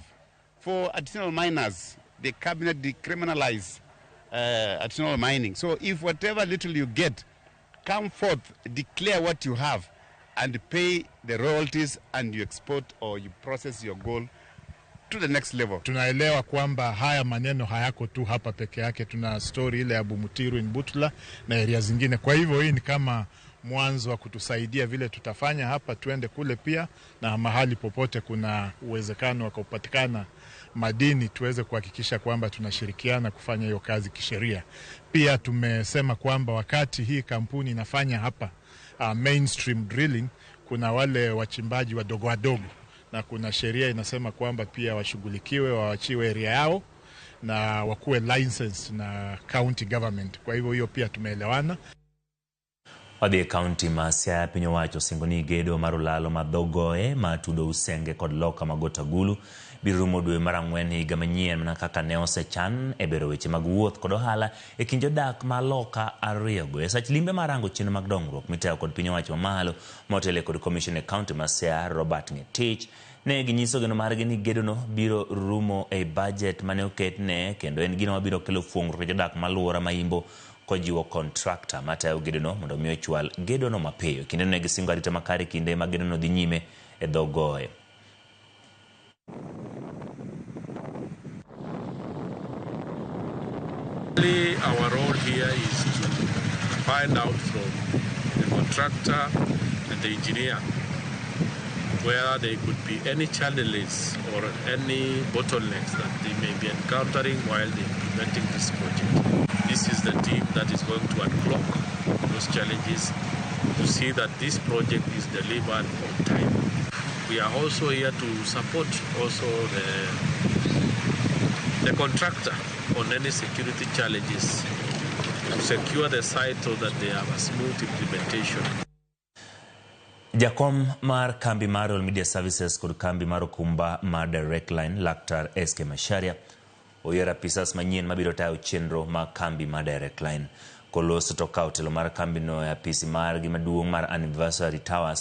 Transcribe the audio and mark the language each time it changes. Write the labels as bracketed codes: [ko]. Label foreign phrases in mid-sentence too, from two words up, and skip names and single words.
[en] For additional miners, the cabinet decriminalized additional mining. So if whatever little you get, come forth, declare what you have, and pay the royalties, and you export or you process your gold to the next level. [sw] Tunaelewa kwamba haya maneno hayako tu hapa peke yake. Tuna story ile ya Bumutiru in Butula na area zingine. Kwa hivyo hii ni kama mwanzo wa kutusaidia vile tutafanya hapa, tuende kule pia, na mahali popote kuna uwezekano wa kupatikana madini tuweze kuhakikisha kwamba tunashirikiana kufanya hiyo kazi kisheria. Pia tumesema kwamba wakati hii kampuni inafanya hapa [en] mainstream drilling, [sw] kuna wale wachimbaji wadogo wadogo, na kuna sheria inasema kwamba pia washughulikiwe, waachiwe area yao na wakuwe licensed na [en] county government. [sw] Kwa hivyo hiyo pia tumeelewana. [luo] Wadhi kaunti ma Siaya piny owacho singo ni gedo marulalo madhogoe matudo Usenge kod Loka magota Gulu biro rumo dwe mar Ang'wen higa manyien mana kaka ne osechan e bero weche mag wuoth kod ohala e kind jodak ma Loka ariyogo. E sach limbe marango chenro mag dongruok mitayo kod piny owacho mamalo motelo kod commission e kaunti ma Siaya Robert Ngetich ne ginyiso geno margi ni gedono biro rumo e budget mane oketne, kendo en gino mabiro kelo fuong'ruok e jodak maluora maimbo kojiwo contractor matayo gedono mondo miyo chwal gedono mapiyo. Kinde ne gisingo arita makare kinde ma gedono dhi nyime e dhogoe. [en] Our role here is to find out from the contractor and the engineer where there could be any challenges or any bottlenecks that they may be encountering while they're implementing this project. This is the team that is going to unblock those challenges to see that this project is delivered on time. We are also here to support also the contractor on any security challenges to secure the site so that they have a smooth implementation. [luo] Jakom mar kambi mar All Media Services kod kambi mar okumba mar Direct Line Laktar SK Macharia oyiero apisas manyien mabiro tayo chenro ma kambi mar Direct Line. Kolos to kawo telo mar kambi no e apisi mar gimaduong' mar Anniversary Towers.